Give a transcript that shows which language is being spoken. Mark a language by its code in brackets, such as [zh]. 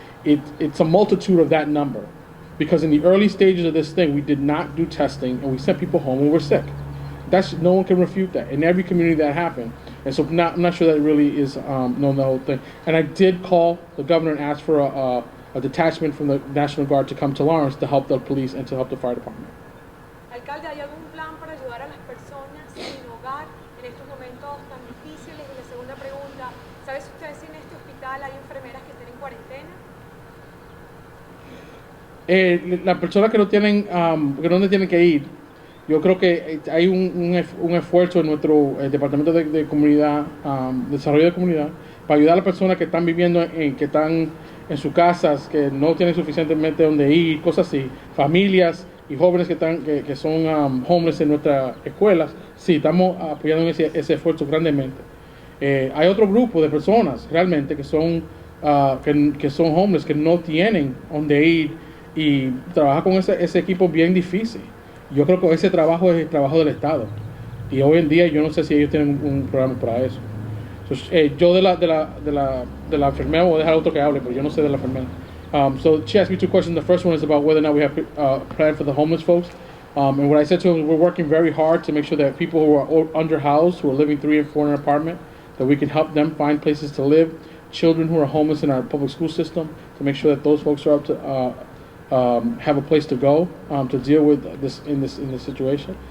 [en] It's a multitude of that number, because in the early stages of this thing, we did not do testing and we sent people home when we're sick. No one can refute that. In every community that happened. And so I'm not sure that it really is known, the whole thing. And I did call the governor and ask for a detachment from the National Guard to come to Lawrence to help the police and to help the fire department. [es] Alcalde, ¿hay algún plan para ayudar a las personas sin hogar en estos momentos tan difíciles? Y la segunda pregunta, ¿sabes usted si en este hospital hay enfermeras que estén en cuarentena? Las personas que no tienen que ir, yo creo que hay un esfuerzo en nuestro departamento de comunidad, desarrollo de comunidad, para ayudar a las personas que están viviendo que están en sus casas, que no tienen suficientemente donde ir, cosas así, familias y jóvenes que son homeless en nuestras escuelas. Sí, estamos apoyando ese esfuerzo grandemente. Hay otro grupo de personas realmente que son homeless, que no tienen donde ir, y trabajar con ese equipo bien difícil. Yo creo que ese trabajo es el trabajo del Estado, y hoy en día yo no sé si ellos tienen un programa para eso. Yo de la enfermera voy a dejar a otro que hable, pero yo no sé de la enfermera. [en] So she asked me two questions. The first one is about whether or not we have a plan for the homeless folks. And what I said to him, we're working very hard to make sure that people who are underhoused, who are living 3 and 4 in an apartment, that we can help them find places to live. Children who are homeless in our public school system, to make sure that those folks are up to have a place to go to deal with this situation.